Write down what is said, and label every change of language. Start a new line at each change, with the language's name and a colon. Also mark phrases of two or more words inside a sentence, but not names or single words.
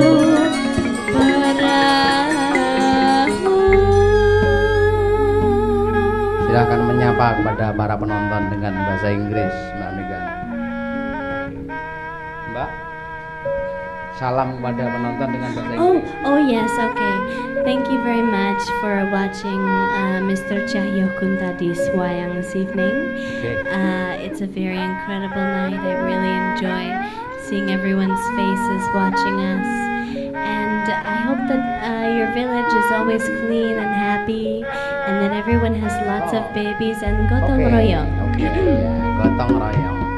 Indonesian: Silahkan menyapa kepada para penonton dengan bahasa Inggris, Mbak Megan. Mbak, salam kepada penonton dengan bahasa Inggris.
English: Oh yes, okay. Thank you very much for watching Mr. Cahyo Kuntadi's wayang this evening. Okay. It's a very incredible night. I really enjoy seeing everyone's faces watching us. And I hope that your village is always clean and happy, and that everyone has lots of babies and
Indonesian: gotong royong. Okay. Gotong royong.